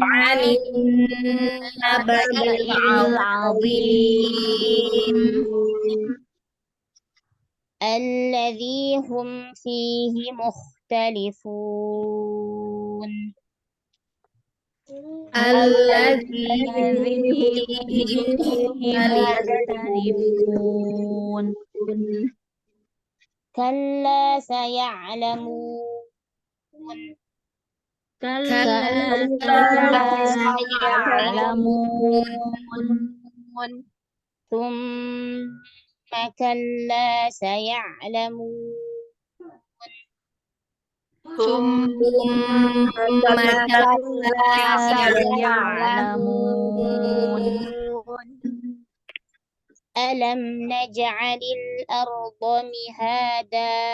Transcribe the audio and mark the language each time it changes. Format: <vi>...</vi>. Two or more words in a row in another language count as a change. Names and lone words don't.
<ar>النبإ العظيم. الذي هم فيه مختلفون. الذي فيه مختلفون. كلا سيعلمون. كلا سيعلمون. ثم كلا سيعلمون. ثم كلا سيعلمون. ألم نجعل الأرض مهادا.</ar>